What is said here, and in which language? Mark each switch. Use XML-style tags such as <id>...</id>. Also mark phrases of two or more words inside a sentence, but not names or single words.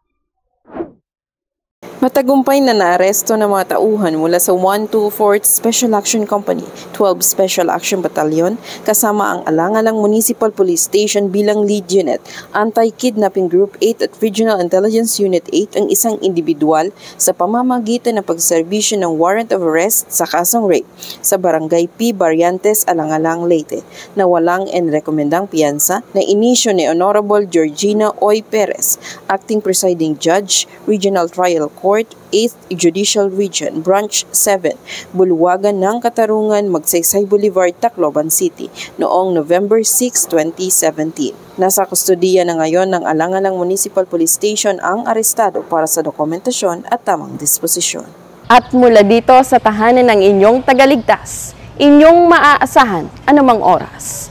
<tl>Matagumpay na naaresto ng mga tauhan mula sa 124th Special Action Company, 12 Special Action Battalion, kasama ang Alangalang Municipal Police Station bilang lead unit, Anti-Kidnapping Group 8 at Regional Intelligence Unit 8 ang isang individual sa pamamagitan ng pagserbisyo ng</tl> <en>warrant of arrest</en> <tl>sa kasong rape sa Barangay P. Barriantes, Alangalang, Leyte, na walang enrekomendang piyansa na inisyo ni Honorable Georgina Oy Perez, Acting Presiding Judge, Regional Trial Court, 8th Judicial Region, Branch 7, Bulwagan ng Katarungan, Magsaysay Boulevard, Tacloban City, noong November 6, 2017. Nasa kustodiya na ngayon ng Alangalang Municipal Police Station ang arestado para sa dokumentasyon at tamang disposisyon. At mula dito sa tahanan ng inyong tagaligtas, inyong maaasahan anumang oras.</tl>